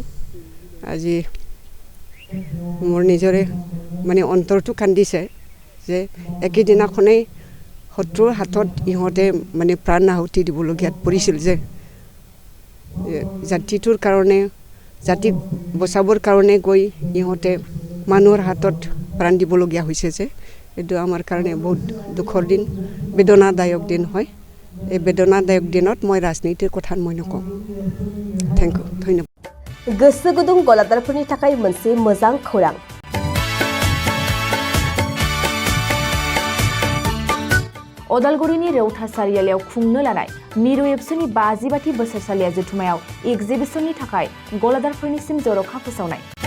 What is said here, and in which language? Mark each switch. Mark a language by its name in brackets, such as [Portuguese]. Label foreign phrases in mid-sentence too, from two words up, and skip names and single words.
[Assamese] আজি মোৰ নিজৰে মানে অন্তৰটো কান্দিছে যে একেদিনাখনেই শত্ৰুৰ হাতত ইহঁতে মানে প্ৰাণ আহুতি দিবলগীয়াত পৰিছিল যে জাতিটোৰ কাৰণে, জাতিক বচাবৰ কাৰণে গৈ ইহঁতে মানুহৰ হাতত প্ৰাণ দিবলগীয়া হৈছে যে এইটো আমাৰ কাৰণে বহুত দুখৰ দিন, বেদনাদায়ক দিন হয়। এই বেদনাদায়ক দিনত মই ৰাজনীতিৰ কথা মই নকওঁ। [English] thank you, ধন্যবাদ। [Bodo] गोसो गुदुं गलादारफोरनि थाखाय मोनसे मोजां खौरां। अदालगुरिनि रेवथा सारियालियाव खुंनो लानाय मिरु एबसुनि 52थि बोसोरसालिया जथुमायाव एग्जिबिशननि थाखाय गलादारफोरनिसिम जर'खा फोसावनाय।